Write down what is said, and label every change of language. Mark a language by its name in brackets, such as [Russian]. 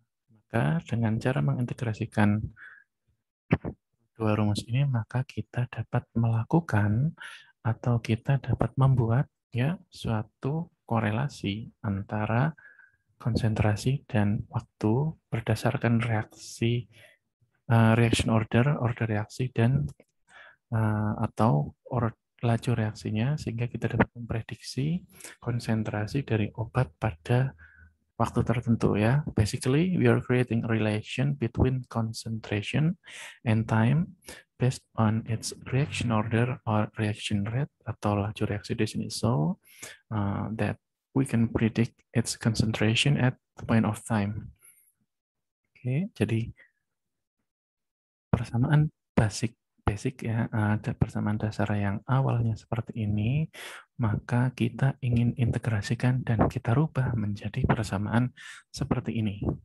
[Indonesian] Maka dengan cara mengintegrasikan dua rumus ini, maka kita dapat melakukan atau kita dapat membuat ya suatu korelasi antara konsentrasi dan waktu berdasarkan reaksi reaction order, order reaksi dan atau laju reaksinya, sehingga kita dapat memprediksi konsentrasi dari obat pada waktu tertentu ya. [English] Basically, we are creating a relation between concentration and time based on its reaction order or reaction rate [Indonesian] atau laju reaksi di sini. [English] So that we can predict its concentration at the point of time. [Indonesian] Oke, jadi persamaan basic ya, ada persamaan dasar yang awalnya seperti ini, maka kita ingin integrasikan dan kita rubah menjadi persamaan seperti ini.